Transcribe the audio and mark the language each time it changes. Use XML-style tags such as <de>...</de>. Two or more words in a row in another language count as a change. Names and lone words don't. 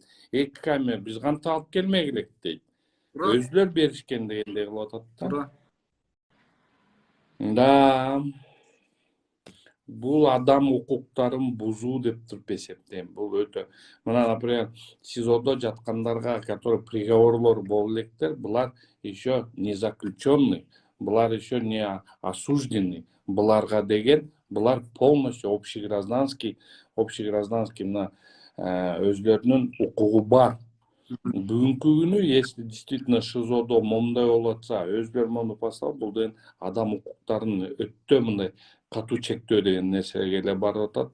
<ky>2 камера биз кантип алып келмек элек дейт. Өзүлөр беришкен дегендей кылып атат да. Да. Бул адам укуктарын бузуу деп туруп эсептейм. Бул өтө. Мына, например, СИЗОдо жаткандарга, которые приговорлор болуп электер, булар</ky> <ru>еще не заключенный,</ru> <ky>булар</ky> <ru>еще не осужденный.</ru> <ky>Буларга деген, булар</ky> <ru>полностью общегражданский</ru> <ky>мына өзлөрүнүн укугу бар. Бүгүнкү күнү,</ky> <ru>если действительно</ru> <ky>ШИЗОдо момундай болуп атса, өзлөрү монуп алса, бул деген адам укуктарын өтө мындай катуу чектөө деген нерсеге эле барып атат.</ky>